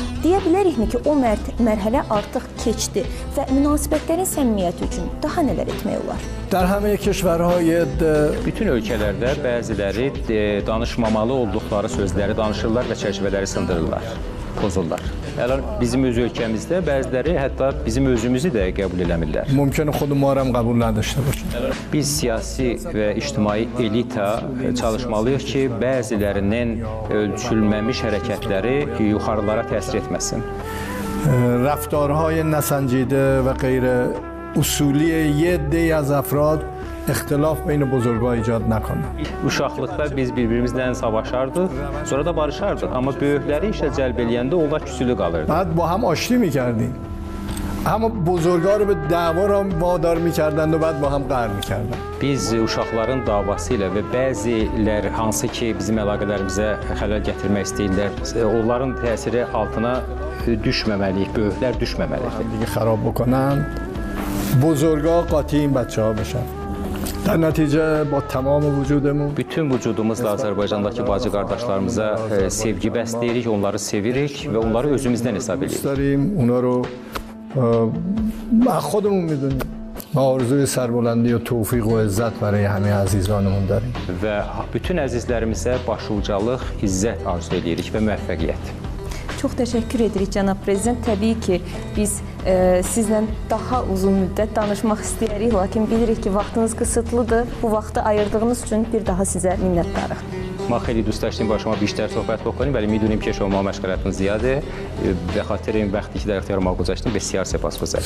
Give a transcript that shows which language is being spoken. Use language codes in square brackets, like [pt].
[az] Deyə bilərikmi ki, o mərhələ artıq keçdi və münasibətlərin səmimiyyəti üçün daha nələr etmək olar? [fa] در همه کشورهای [az] Bütün ölkələrdə bəziləri danışmamalı olduqları sözləri danışırlar və çərçivələri sındırırlar, pozurlar. Hələ bizim öz ölkəmizdə bəziləri hətta bizim özümüzü də qəbul eləmirlər. [fa] ممکنه خود ما هم قبول نداشته باشه. [az] Biz siyasi və ictimai elita çalışmalıyıq ki, bəzilərinin ölçülməmiş hərəkətləri yuxarılara təsir etməsin. [fa] رفتارهای نسنجیده و غیر اصولی یه عده‌ای از افراد اختلاف بین بزرگان ایجاد نکنه. [az] Uşaqlıqda biz bir-birimizlə savaşardıq, sonra da barışardıq. Amma böyükləri işə cəlb eləyəndə onlar küsülü qalırdı. [fa] بعد با هم آشتی میکردیم. اما بزرگان رو به دعوا را وادار میکردند و بعد با هم قهر میکردند. [az] Biz uşaqların davası ilə və bəzilər hansı ki bizim əlaqələrimizə xələl gətirmək istəyirlər, onların təsiri altına düşməməliyik, böyüklər düşməməlidir. [fa] دیگه خراب بکنن بزرگا قاطی این بچه‌ها بشن. در نتیجه با تمام وجودمون [az] Bütün vücudumuzla Azərbaycandakı bacı qardaşlarımıza sevgi bəsləyirik, onları sevirik və onları özümüzdən hesab edirik. [fa] داریم اونا رو خودمون میدونیم. ما آرزوی سربلندی و توفیق و عزت برای همه عزیزانمون داریم. [az] Və bütün əzizlərimizə başucalıq, izzət arzu edirik və müvəffəqiyyət. Çox təşəkkür edirik, cənab prezident. Təbii ki, biz sizlə daha uzun müddət danışmaq istəyirik, lakin bilirik ki, vaxtınız qısıtlıdır. Bu vaxtı ayırdığınız üçün bir daha sizə minnətdarıq. [fa] ما خیلی دوست داشتیم با شما بیشتر صحبت بکنیم ولی میدونیم که شما مشغلتون زیاده. به خاطر این وقتی که در اختیار ما گذاشتیم بسیار سپاسگزاریم.